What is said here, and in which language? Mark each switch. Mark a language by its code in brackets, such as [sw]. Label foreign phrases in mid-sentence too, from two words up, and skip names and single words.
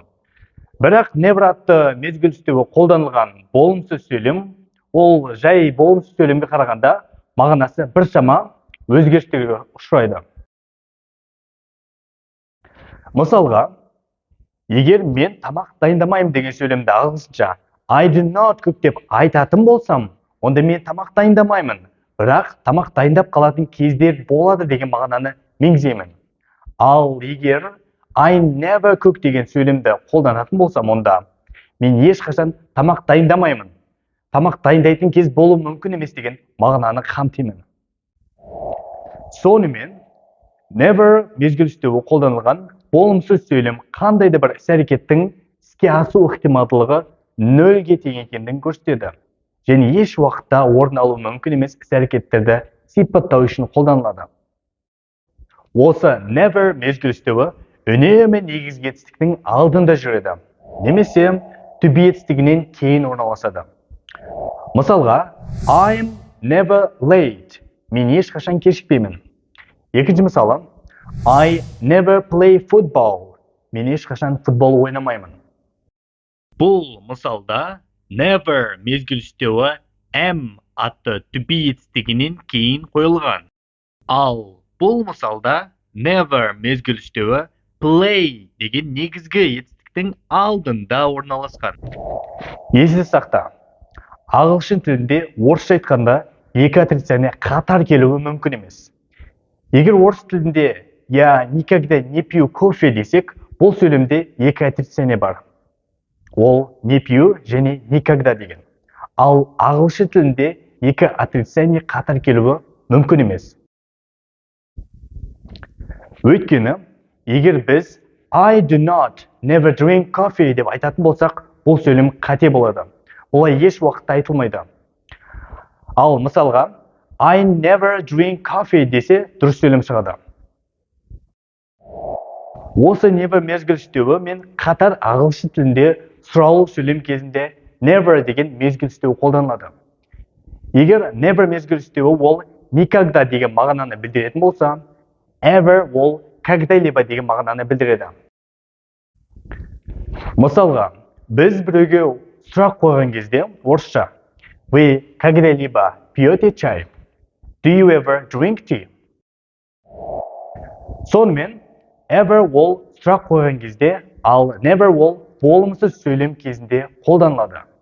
[kk] Бірақ never атты мезгіл үстеуі қолданылған болымсыз сөйлем, ол жай болымсыз сөйлемге қарағанда мағынасы біршама өзгерістерге ұшырайды. Мысалға, егер мен тамақ дайындамаймын деген сөйлемді ағылшынша [en] I do not cook [kk] деп айтатын болсам, онда мен тамақ дайындамаймын, бірақ тамақ дайындап қалатын кездер болады деген мағынаны меңзеймін. Ал егер [en] I never cook [kk] деген сөйлемді қолданатын болсам, онда мен ешқашан тамақ дайындамаймын, тамақ дайындайтын кез болуы мүмкін емес деген мағынаны қамтимын. Сонымен, never мезгіл үстеуі қолданылған болымсыз сөйлем қандай да бір іс-әрекеттің іске асу ықтималдылығы нөлге тең екендігін көрсетеді. Және еш уақытта орын алуы мүмкін емес іс-әрекеттерді сипаттау үшін қолданылады. Осы never мезгіл үстеуі үнемі негізгі етістіктің алдында жүреді, немесе [en] to be [kk] етістігінен кейін орналасады. Мысалға, [en] I'm never late. [kk] Мен ешқашан кешікпеймін. Екінші мысалы, [en] I never play football. [kk] Мен ешқашан футбол ойнамаймын. Бұл мысалда never мезгіл үстеуі am атты [en] to be [kk] етістігінен кейін қойылған. Ал бұл мысалда never мезгіл үстеуі play деген негізгі етістіктің алдында орналасқан. Есте сақта, ағылшын тілінде орысша айтқанда екі отрицание қатар келуі мүмкін емес. Егер орыс тілінде [ru] я никогда не пью кофе [kk] десек, бұл сөйлемде екі отрицание бар. Ол [ru] не пью [kk] және никогда деген. Ал ағылшын тілінде екі отрицание қатар келуі мүмкін емес. Өйткені, егер біз [en] I do not never drink coffee [kk] деп айтатын болсақ, бұл сөйлем қате болады. Олай еш уақытта айтылмайды. Ал мысалға, [en] I never drink coffee [kk] десе дұрыс сөйлем шығады. Осы never мезгіл үстеуі мен қатар ағылшын тілінде сұраулы сөйлем кезінде never деген мезгіл үстеуі қолданылады. Егер never мезгіл үстеуі ол никогда деген мағынаны білдіретін болса, ever ол когда-либо деген мағынаны білдіреді. Мысалға, біз біреуге сұрақ қойған кезде орысша [ru] Вы когда-либо пьете чай? [en] Do you ever drink tea? [kk] Сонымен, ever ол сұрақ қойған кезде, ал never ол болымсыз сөйлем кезінде қолданылады.